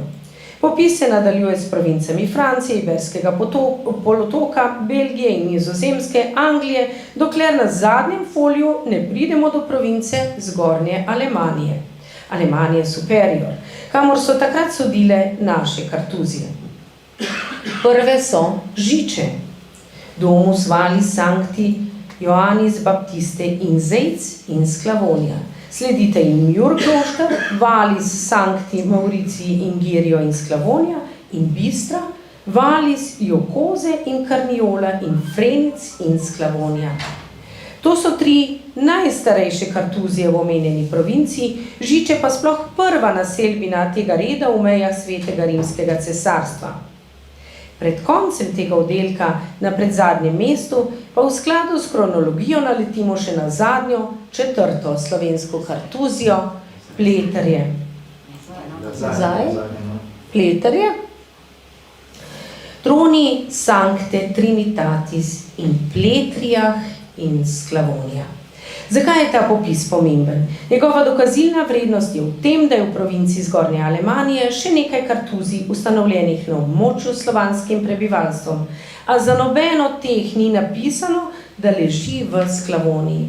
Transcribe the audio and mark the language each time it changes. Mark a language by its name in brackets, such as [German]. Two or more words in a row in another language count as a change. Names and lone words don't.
[Slovenian] Popis se nadaljuje s provincami Francije, Iberskega polotoka, Belgije in Nizozemske, Anglije, dokler na zadnjem foliju ne pridemo do province Zgornje Alemanije, Alemanije Superior, kamor so takrat sodile naše kartuzije. Prve so Žiče, [Latin] Domus Valis Sancti Ioannis Baptiste in Zejc in Sklavonija. [Slovenian] Sledite jim [Latin] Jurklošter, Valis Sancti Mauricii in Girio in Sklavonija in Bistra, Valis Jokoze in Karniola in Frenic in Sklavonija. [Slovenian] To so 3 najstarejše kartuzije v omenjeni provinciji, Žiče pa sploh prva naselbina tega reda v mejah Svetega rimskega cesarstva. Pred koncem tega oddelka na predzadnjem mestu pa v skladu s kronologijo naletimo še na zadnjo, 4. slovensko kartuzijo, Pletarje. Pletarje. [Latin] Troni Sancte Trinitatis in Pletrijah in Sklavonija. [Slovenian] Zakaj je ta popis pomemben? Njegova dokazilna vrednost je v tem, da je v provinci Zgornje Alemanije še nekaj kartuzij ustanovljenih na območju slovanskim prebivalstvom, a za nobeno teh ni napisano, da leži v Sklavoniji.